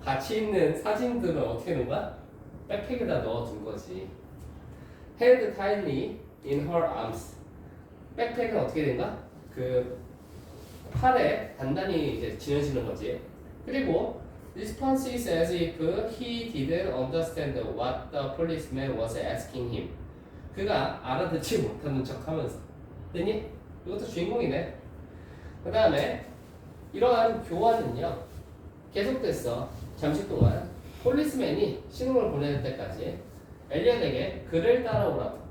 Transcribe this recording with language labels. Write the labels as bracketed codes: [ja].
[ko] 같이 있는 사진들을 어떻게 하는 거야? 백팩에다 넣어둔 거지. [en] Held tightly in her arms. [ko] 백팩은 어떻게 된가? 그 팔에 단단히 이제 지어지는 거지. [en] 그리고 response is as if he didn't understand what the policeman was asking him. [ko] 그가 알아듣지 못하는 척하면서. 됐니? 이것도 주인공이네. 그 다음에 이러한 교환은요 계속됐어. 잠시 동안 폴리스맨이 신호를 보낼 때까지 엘리엇에게 그를 따라오라고.